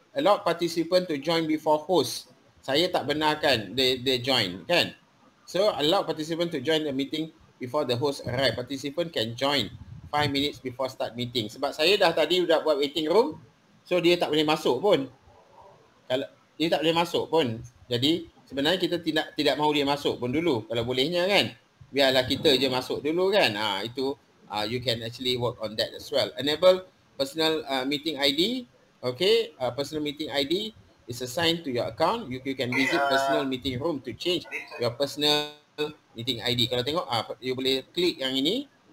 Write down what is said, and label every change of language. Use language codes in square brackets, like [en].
[en] Allow participant to join before host. [ms] Saya tak benarkan [en] they join kan. So allow participant to join the meeting before the host arrive. Participant can join 5 minutes before start meeting. [ms] Sebab saya tadi buat waiting room, so dia tak boleh masuk pun. Kalau dia tak boleh masuk pun. Jadi sebenarnya kita tidak mahu dia masuk pun dulu kalau bolehnya kan. Biarlah kita je masuk dulu kan. [en] Itu you can actually work on that as well. Enable personal meeting ID. Okay, personal meeting ID is assigned to your account. You can visit personal meeting room to change your personal meeting ID. [ms] Kalau tengok, you boleh klik yang ini.